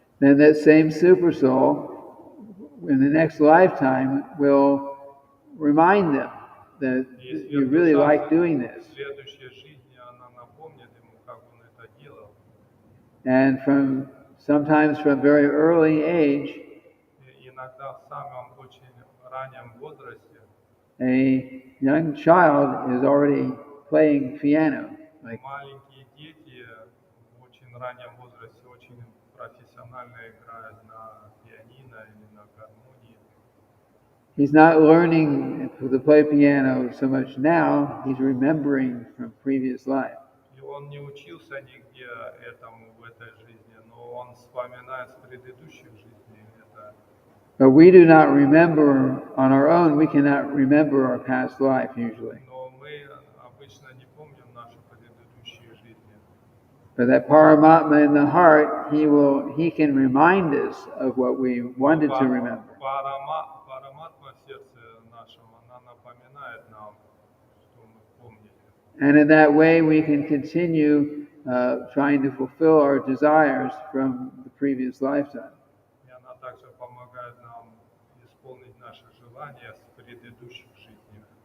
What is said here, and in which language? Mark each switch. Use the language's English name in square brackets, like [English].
[English] Then that same super soul, in the next lifetime, will remind them that you really like doing this. [Russian] В следующей жизни она напомнит ему, как он это делал. [English] And sometimes from very early age, [Russian] Иногда в самом очень раннем возрасте [English] a young child is already playing piano. Like, [Russian] маленькие дети в очень раннем возрасте очень профессионально играют на пианино или на гармонии. [English] He's not learning to play piano so much now, he's remembering from previous life. [Russian] И он не учился нигде этому в этой жизни, но он вспоминает с предыдущих жизней это. [English] But we do not remember on our own, we cannot remember our past life usually. [Russian] Но мы обычно не помним наши предыдущие жизни. [English] But that Paramatma in the heart, he can remind us of what we wanted to remember. [Russian] Параматма в сердце нашем, она напоминает нам, что мы помнили. [English] And in that way, we can continue trying to fulfill our desires from the previous lifetime. [Russian] И она также помогает нам исполнить наши желания с предыдущих жизней.